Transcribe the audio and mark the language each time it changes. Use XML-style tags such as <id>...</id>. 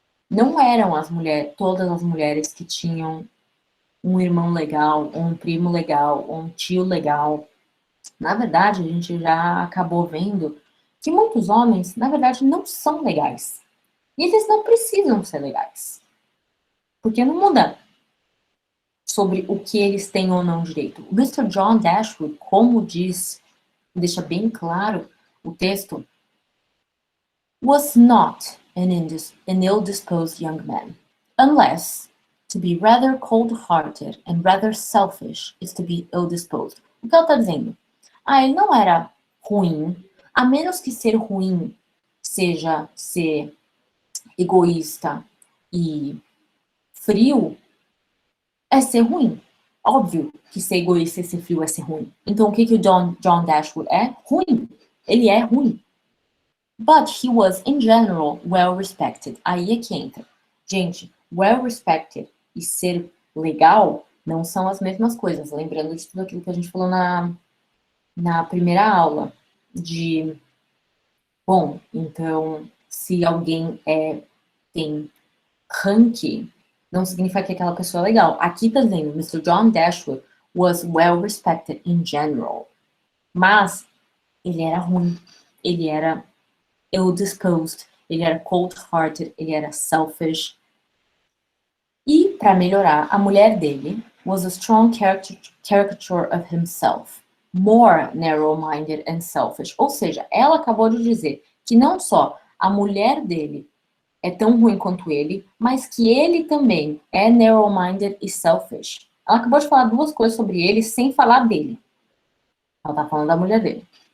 <pt>Não eram todas as mulheres que tinham um irmão legal, ou um primo legal, ou um tio legal. Na verdade, a gente já acabou vendo que muitos homens, na verdade, não são legais. E eles não precisam ser legais. Porque não muda sobre o que eles têm ou não direito. O Mr.</pt> <en>John Dashwood,</en> <pt>como deixa bem claro o texto,</pt> <en>was not an ill-disposed young man, unless to be rather cold-hearted and rather selfish is to be ill-disposed.</en> <pt>O que ela está dizendo? Ele não era ruim, a menos que ser ruim seja ser egoísta e frio, é ser ruim. Óbvio que ser egoísta e ser frio é ser ruim. Então, o que o John Dashwood é? Ruim. Ele é ruim.</pt> <en>But he was, in general, well respected.</en> <pt>Aí é que entra. Gente, well respected e ser legal não são as mesmas coisas. Lembrando de tudo aquilo que a gente falou na primeira aula. Bom, então, se alguém tem ranking, não significa que aquela pessoa é legal. Aqui tá dizendo, Mr.</pt> <en>John Dashwood was well respected in general.</en> <pt>Mas ele era ruim. Ele era ill-disposed. Ele era cold-hearted. Ele era selfish. E, para melhorar, a mulher dele</pt> <en>was a strong caricature of himself. More narrow-minded and selfish.</en> <pt>Ou seja, ela acabou de dizer que não só a mulher dele é tão ruim quanto ele, mas que ele também é narrow-minded e selfish. Ela acabou de falar duas coisas sobre ele sem falar dele. Ela tá falando da mulher dele.</pt>